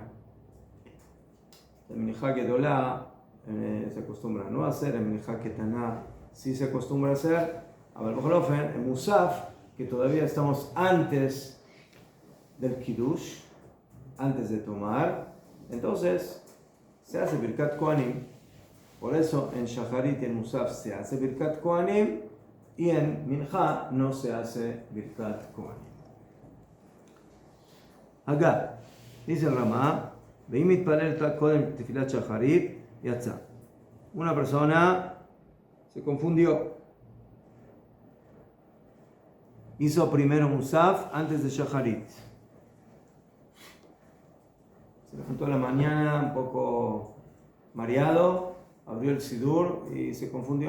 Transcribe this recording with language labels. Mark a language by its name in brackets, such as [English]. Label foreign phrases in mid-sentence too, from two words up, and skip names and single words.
[Spanish] La Mincha Gedolá se acostumbra no a hacer, en Mincha Ketaná sí se acostumbra a hacer, a Balofen, en Musaf, que todavía estamos antes del Kiddush, antes de tomar, entonces se hace Birkat Kohanim. Por eso en Shacharit y en Musaf se hace Birkat Kohanim y en Mincha no se hace Birkat Kohanim. Acá dice el Ramá, [Hebrew] ואם מתפלל קודם תפילת שחרית, יצא. [Spanish] Una persona se confundió. Hizo primero Musaf antes de Shacharit. Se levantó a la mañana un poco mareado, abrió el Sidur y se confundió.